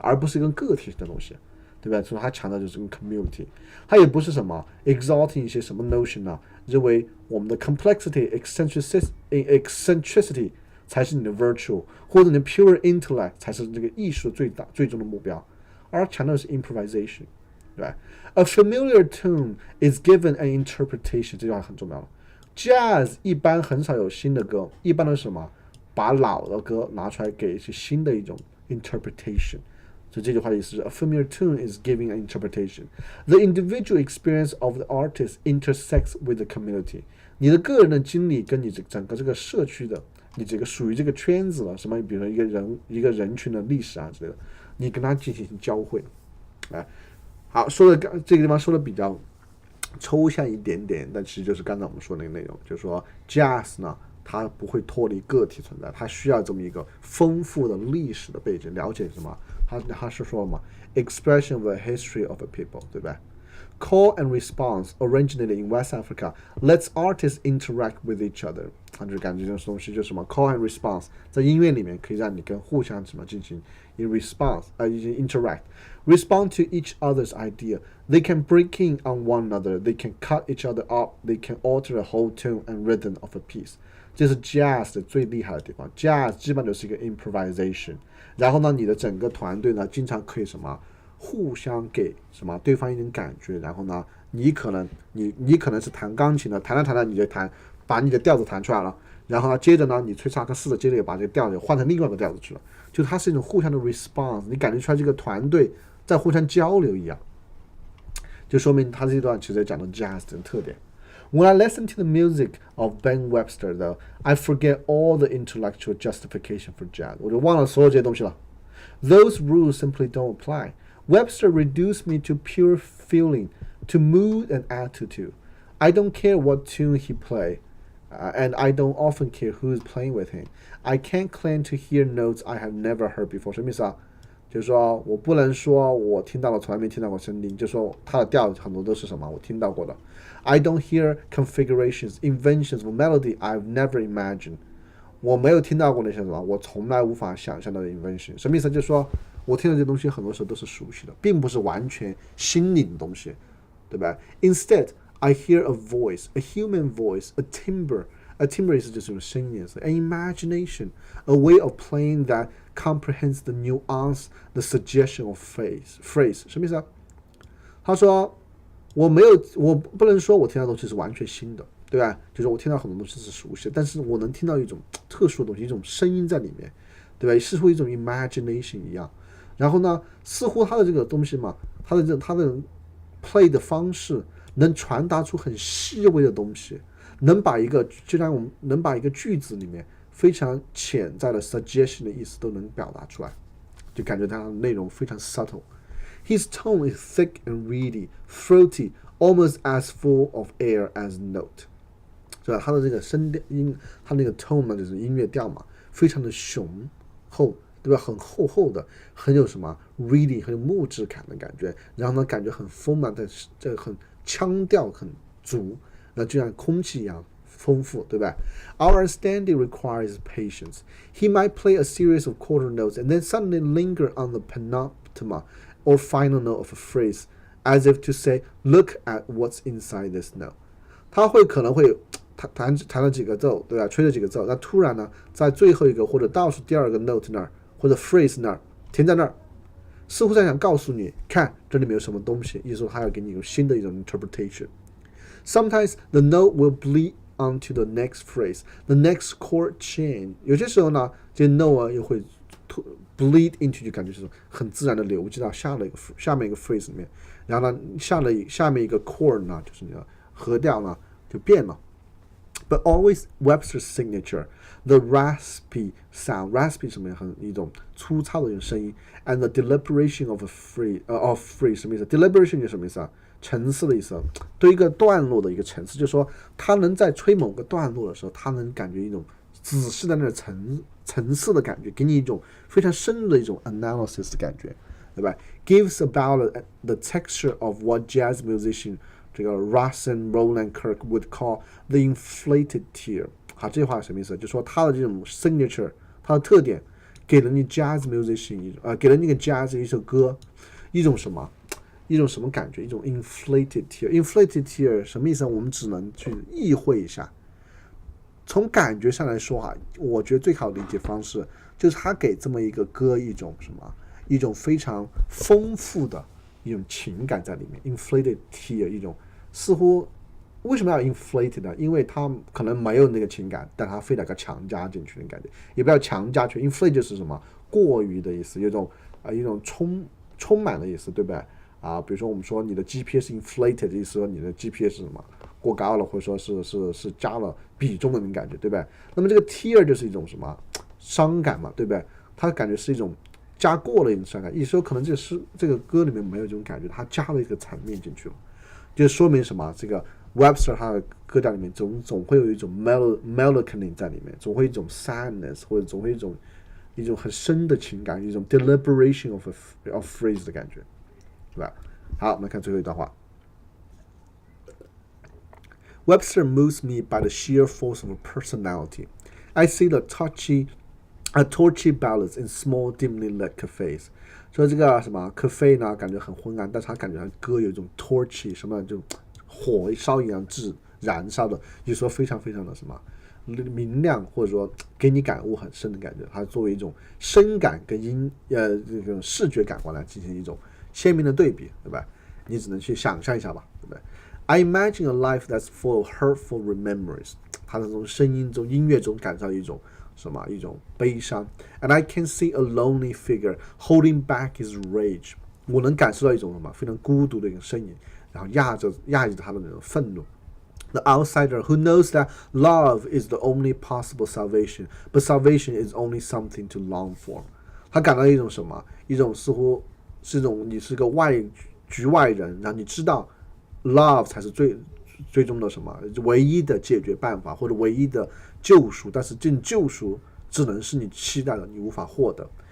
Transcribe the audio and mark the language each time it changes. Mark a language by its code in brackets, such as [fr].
[zh] 而不是一个个体的东西，对吧？所以它强调就是个 community， 它也不是什么 exalting 一些什么 notion 啊，认为我们的 complexity eccentricity 才是你的 virtue， 或者你的 pure intellect 才是这个艺术最终的目标，而强调的是 improvisation， 对吧 ？ [en] A familiar tune is given an interpretation， [zh] 这句话很重要了。 Jazz 一般很少有新的歌，一般都是什么？把老的歌拿出来给一些新的一种 interpretation。所以这句话的意思是 [en] A familiar tune is giving an interpretation. The individual experience of the artist intersects with the community. [zh] 你的个人的经历跟你整个这个社区的，你这个属于这个圈子的什么，比如说一个人群的历史啊之类的，你跟他进行交汇。好，说的这个地方说的比较抽象一点点，但其实就是刚才我们说的那个内容，就是说 jazz 呢，它不会脱离个体存在，它需要这么一个丰富的历史的背景，了解什么？他是说嘛 [en] ，expression of the history of a people， [zh] 对吧 [en] ？Call and response originated in West Africa lets artists interact with each other。 [zh] 他就感觉这种东西就是什么 call and response， 在音乐里面可以让你跟互相什么进行 response， 进行 interact。 [en] Respond to each other's idea. They can break in on one another. They can cut each other up. They can alter the whole tone and rhythm of a piece. [zh] 这是 jazz 的最厉害的地方。jazz 基本就是一个 improvisation。然后呢，你的整个团队呢，经常可以什么互相给什么对方一种感觉。然后呢，你可能是弹钢琴的，弹着你就把你的调子弹出来了。然后呢，接着呢，你吹萨克斯的，接着也把这个调子换成另外一个调子去了。就它是一种互相的 response， 你感觉出来这个团队在互相交流一样，就说明他这段其实讲的 jazz 的特点。 [en] When I listen to the music of Ben Webster, though, I forget all the intellectual justification for jazz. [zh] 我就忘了所有这些东西了。 [en] Those rules simply don't apply. Webster reduced me to pure feeling, to mood and attitude. I don't care what tune he play, and I don't often care who is playing with him. I can't claim to hear notes I have never heard before. [zh] 什么意思啊？就是说我不能说我听到了从来没听到过声音，就说它的调很多都是什么我听到过的。 [en] I don't hear configurations, inventions of melody I've never imagined. [zh] 我没有听到过那些什么我从来无法想象到的 invention。什么意思？就是说我听的这东西很多时候都是熟悉的，并不是完全新颖的东西，对吧 ？ [en] Instead, I hear a voice, a human voice, a timbre. A timbre [zh] 意思就是有声音， [en] an imagination, a way of playing that comprehends the nuance, the suggestion of phrase. [zh] 什么意思啊？他说我不能说我听到的东西是完全新的，对吧？就是我听到很多东西是熟悉的，但是我能听到一种特殊的东西，一种声音在里面，对吧？似乎一种 imagination 一样。然后呢，似乎他的这个东西嘛，他的 play 的方式能传达出很细微的东西。能把一个句子里面非常潜在的 suggestion 的意思都能表达出来，就感觉它的内容非常 subtle. [en] His tone is thick and reedy, throaty, almost as full of air as note. [zh] 是吧？他的这个他那个 tone 呢，就是音乐调嘛，非常的雄厚，对吧？很厚厚的，很有什么 reedy， 很有木质感的感觉。然后呢，感觉很丰满的，这个很腔调很足。那就像空气一样丰富，对吧 ？ [en] Our understanding requires patience. He might play a series of quarter notes and then suddenly linger on the penultimate or final note of a phrase, as if to say, "Look at what's inside this note." [zh] 他可能会弹了几个奏，对吧？吹了几个奏，那突然呢，在最后一个或者倒数第二个 note 那儿或者 phrase 那儿停在那儿，似乎在想告诉你，看这里面有什么东西，意思说他要给你一个新的一种 interpretation。 [en] Sometimes the note will bleed onto the next phrase, the next chord change. [zh] 有些时候呢，这 note 又会 bleed into， 就感觉是很自然的流进到下面一个 phrase 里面，然后呢，下面一个 chord 呢，就是你的和调呢就变了。 [en] But always Webster's signature, the raspy sound, raspy [zh] 什么很一种粗糙的一种声音 [en] ，and the deliberation of phrase [zh] 什么意思 [en] ？deliberation [zh] 是什么意思啊？层次的意思，对一个段落的一个层次，就是说他能在吹某个段落的时候，他能感觉一种仔细的那个层次的感觉，给你一种非常深入的一种 analysis 的感觉，对吧 ？ [en] Gives about the texture of what jazz musician 这个 Russell Roland Kirk would call the inflated tear。 [zh] 好，这句话什么意思？就是说他的这种 signature， 它的特点，给了你 jazz musician 给了那个 jazz 一首歌一种什么？一种什么感觉？一种 inflated tear。inflated tear 什么意思？我们只能去意会一下。从感觉上来说哈，我觉得最好的理解方式就是他给这么一个歌一种什么？一种非常丰富的一种情感在里面。 inflated tear 一种似乎为什么要 inflated 呢？因为他可能没有那个情感，但他非得给强加进去的感觉，也不要强加去。inflate 就是什么？过于的意思，有一种充满的意思，对不对？比如说我们说你的 GPS inflated 意思说你的 GPS 是什么过高了，或者说是加了比重的那种感觉，对不对？那么这个 tear 就是一种什么伤感嘛，对不对？它感觉是一种加过了一种伤感，意思说可能这个歌里面没有这种感觉，它加了一个层面进去了，就说明什么？这个 Webster 他的歌调里面总会有一种 melancholy 在里面，总会有一种 sadness， 或者总会有一种很深的情感，一种 deliberation of phrase 的感觉。对吧？好，我们看最后一段话。 Webster moves me by the sheer force of a personality. I see the torchy ballads in small, dimly lit cafes. 说这个什么 cafe 呢，感觉很昏暗，但是他感觉歌有一种 torchy 什么，就火烧一样燃烧的，就是说非常非常的什么明亮，或者说给你感悟很深的感觉。它作为一种声感跟这种视觉感官来进行一种鲜明的对比，对吧？你只能去想象一下吧，对不对 ？ [en] I imagine a life that's full of hurtful memories。 [zh] 他从声音中、音乐中感到一种一种悲伤。 [en] And I can see a lonely figure holding back his rage。 [zh] 我能感受到一种非常孤独的一个身影，然后压抑着他的那种愤怒。 [en] The outsider who knows that love is the only possible salvation, but salvation is only something to long for。 [zh] 他感到一种一种似乎。是种你是个局外人，然后你知道 love 才是最终的什么唯一的解决办法或者唯一的救赎，但是这种救赎只能是你期待的，你无法获得。